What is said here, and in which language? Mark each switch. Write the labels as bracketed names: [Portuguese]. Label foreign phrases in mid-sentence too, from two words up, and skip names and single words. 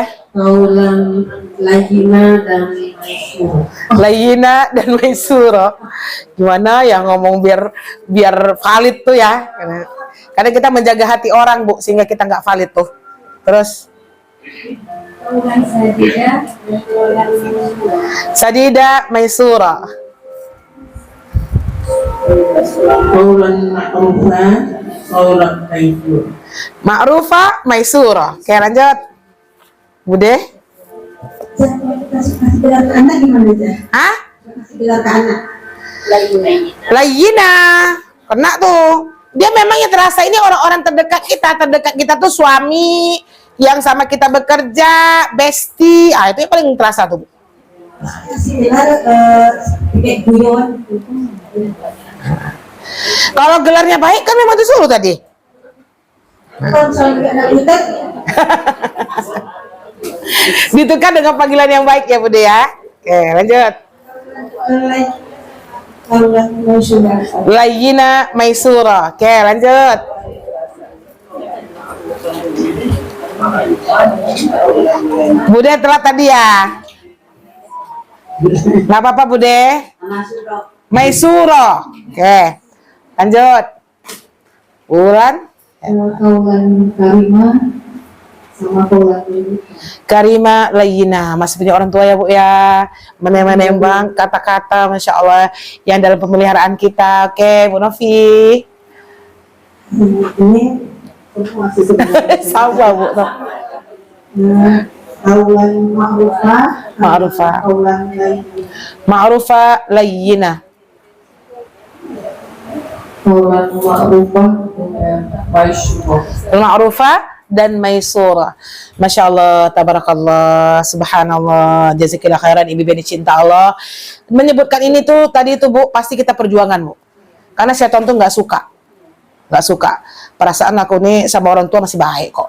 [Arabic] قولا لينا dan maisura. [Indonesian] Layyina dan maisuro. Gimana ya ngomong biar valid tuh ya. Karena kita menjaga hati orang, Bu, sehingga kita nggak valid tuh. Terus [Arabic] قولا سديدا dan قولا ميسورا. سديدا ميسورا. قولا معروفا، قولا لينا. معروفا ميسورا. [Indonesian] Oke, lanjut. Bude? Kasih gelar ke anak gimana aja? Hah? Kasih gelar ke anak. Layyina. Kena tuh. Dia memang yang terasa ini orang-orang terdekat kita. Terdekat kita tuh suami yang sama kita bekerja, bestie. Ah, itu yang paling terasa tuh. Kasih gelar kayak guyon. Kalau gelarnya baik kan memang disuruh tadi. Kalau misalnya anak butek, Ditukar dengan panggilan yang baik ya, Bude ya. Oke, lanjut. [Arabic] قولا ميسورا. لينا ميسورا. [Indonesian] Oke, lanjut. Bude telat tadi ya. Nggak apa-apa, Bude. Maisura. Oke, lanjut. Bulan. [Arabic] قولا كريما sama قولا لينا. كريما لينا, [Indonesian] masih punya orang tua ya Bu ya, menembang kata-kata [Arabic] ما شاء الله [Indonesian] yang dalam pemeliharaan kita. Oke Bu Novi. Ini masih sebenarnya Sama Bu. [Arabic] قولا معروفا, [Indonesian] Ma'rufah. [Arabic] قولا لينا. معروفا لينا. قولا معروفا dengan maisyurah. [Indonesian] Ma'rufa dan maisura. [Arabic] ما شاء الله، تبارك الله، سبحان الله، جزاك الله خيرا, [Indonesian] ibu bani cinta Allah. Menyebutkan ini tuh tadi itu Bu, pasti kita perjuangan Bu. Karena syaitan tuh nggak suka. Perasaan aku nih sama orang tua masih baik kok.